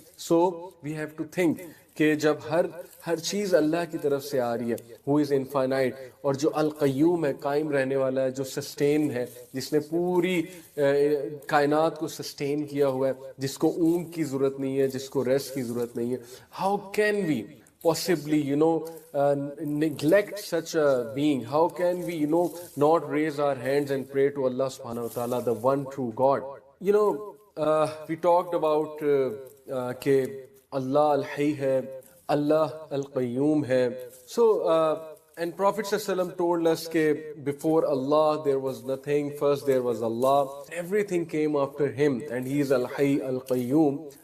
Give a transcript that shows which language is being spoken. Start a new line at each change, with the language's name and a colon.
English: so we have to think
Urdu: کہ جب ہر چیز اللہ کی طرف سے آ رہی ہے،
English: who is infinite،
Urdu: اور جو القیوم ہے، قائم رہنے والا ہے، جو سسٹین ہے، جس نے پوری کائنات کو سسٹین کیا ہوا ہے، جس کو اونگ کی ضرورت نہیں ہے، جس کو ریسٹ کی ضرورت نہیں ہے.
English: how can we possibly neglect such a being? How can we not raise our hands and pray to Allah subhanahu wa ta'ala, the one true God? We talked about
Urdu: کہ اللہ الحی ہے، اللہ القیوم ہے.
English: So and Prophet ﷺ told us that before Allah there was nothing, first there was Allah, everything came after him, and he is al-hayy al-qayyum.